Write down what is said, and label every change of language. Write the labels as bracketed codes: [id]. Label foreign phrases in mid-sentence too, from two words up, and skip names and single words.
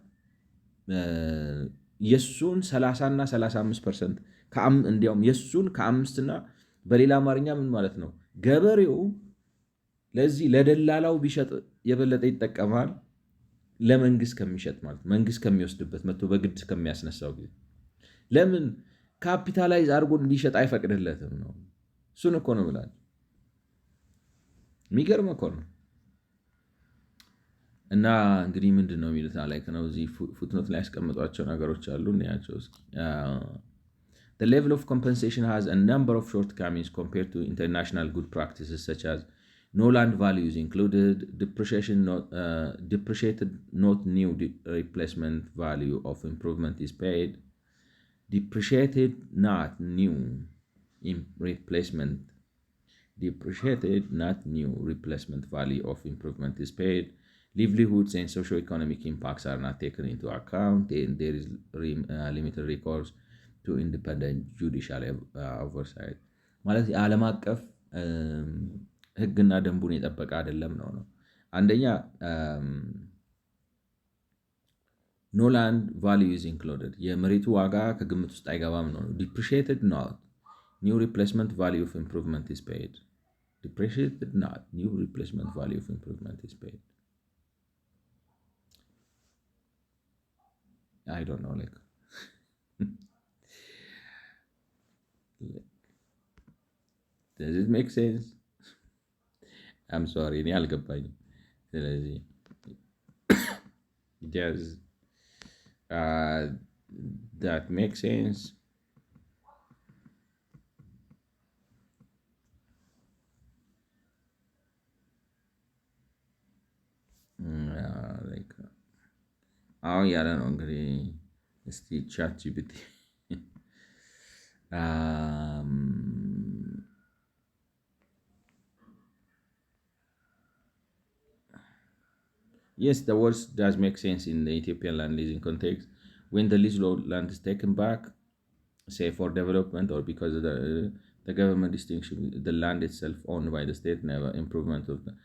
[am] የሱን 30 እና 35%፣ እንዲያውም የሱን ከ5 እና በሌላ አማርኛ ምን ማለት ነው ገበሬው ለዚህ ለደላላው ቢሸጥ የበለጠ ይጠቀማል ለመንግስት ከሚሸጥ ማለት መንግስት ከሚወስድበት መጥቶ በግድ ከሚያስነሳው ጊዜ ለምን ካፒታላይዝ አድርጎ እንዲሸጥ አይፈቅድለትም ነው። እሱን እኮ ነው ብላል። የሚገርም እኮ ነው። እና እንግዲህ ምንድን ነው የሚሉት ላይክ ነው እዚህ ፉትኖት ላይ ያስቀምጧቸው ነገሮች አሉ እናያቸው እስኪ። [en] The level of compensation has a number of shortcomings compared to international good practices such as no land value is included, depreciated not new replacement value of improvement is paid, depreciated not new replacement value of improvement is paid, livelihoods and socio-economic impacts are not taken into account, and there is limited recourse to independent judicial oversight. [am] ማለት የዓለም አቀፍ ህግና ደንቡን የጠበቀ አይደለም ነው። አንደኛ [en] no land value is included፣ [am] የመሬቱ ዋጋ ከግምት ውስጥ አይገባም ነው። [en] depreciated not new replacement value of improvement is paid, depreciated not new replacement value of improvement is paid. I don't know like does it make sense? I'm sorry [am] እኔ አልገባኝም። ስለዚህ [en] does that make sense? [am] አሁን ያለ ነው እንግዲህ እስቲ ቻት ጂፒቲ [en] yes, the words does make sense in the Ethiopian land leasing context when the leased land is taken back, say for development or because of the government distinction the land itself owned by the state, never improvement of the.